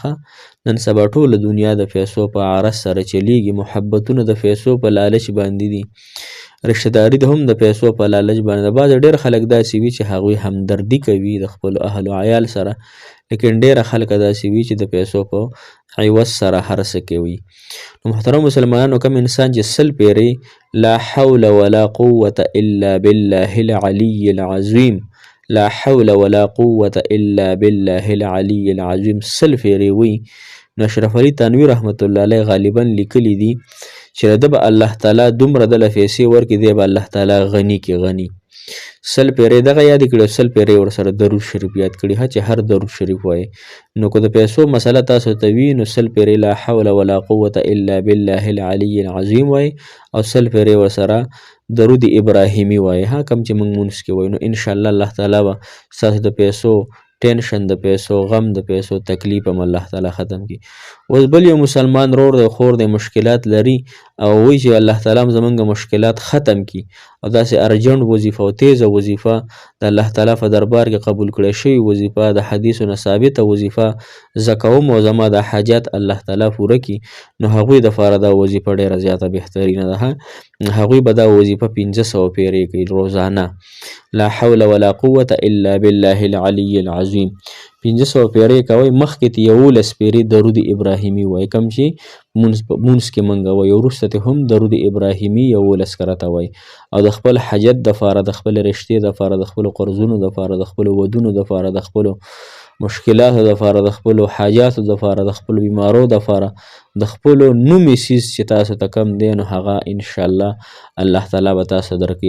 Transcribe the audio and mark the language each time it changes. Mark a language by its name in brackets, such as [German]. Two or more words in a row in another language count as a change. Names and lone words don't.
[Pashto] نن سبا ټوله دنیا د پیسو په عرض سره چلیږي، محبتونه د پیسو په لالچ باندې دي، رشته داري د هم د پیسو په لالچ باندې ده. بعضې ډېر خلک داسې وي چې هغوی همدردي کوي د خپلو اهل و عیال سره، لیکن ډېره خلک داسې وي چې د پیسو په عوض سره هر څه کوي. نو محترم مسلمانانو کم انسان چې سل پیرې [Arabic] لا حول ولا قوة الا بالله العلی العظیم لا حول ولا قوة الا بالله العلی العظیم [Pashto] 100 پیرې وي. نو اشرف علي تنوي [Arabic] رحمت الله علیه [Pashto] غالبا لیکلی دي چې د به الله تعالی دومره دله پیسې ورکړي دی به الله تعالی غني کې غني. 100 پیرې دغه یاد کړي 100 پیرې ورسره درود شریف یاد کړي چې هر درود شریف وایي. نو که د پیسو مسله تاسو ته وي نو 100 پیرې [Arabic] لا حول ولا قوة الا بالله العلی العظیم [Pashto] وایي او 100 پیرې ورسره درود ابراهیمی وایي ها کم چې موږ مونځ کې وایو. نو انشاءالله الله تعالی به ستاسو د پیسو ټینشن د پیسو غم د پیسو تکلیف هم الله تعالی ختم کړي. اوس بل یو مسلمان رور دی خور دی مشکلات لري او وایي چې الله تعالی هم زمونږ مشکلات ختم کړي او داسې ارجنټ وظیفه او تیزه وظیفه د الله تعالی په دربار کې قبول کړی شوې وظیفه د حدیثو نه ثابته وظیفه زه کوم او زما د حاجات الله تعالی پوره کړي نو هغوی دپاره دا وظیفه ډېره زیاته بهترینه ده. هغوی به دا وظیفه 1500 پیرې کوي روزانه. [Arabic] لا حول ولا قوة الا بالله العلی العظیم [Pashto] 1500 پیرې کوئ مخکې ته 11 پیرې درود ابراهیمي وایي کوم چې مونځ کې موږ وایو وروسته ته هم درود ابراهیمي 11 کرته وایي او د خپل حاجت دپاره د خپل رشتې دپاره د خپلو قرضونو دپاره د خپلو ودونو دپاره د خپلو مشکلاتو دپاره د خپلو حاجاتو دپاره د خپلو بیمارو دپاره د خپلو نومي څیز چې تاسو ته کم دی نو هغه انشاءالله الله تعالی به تاسو درکوي.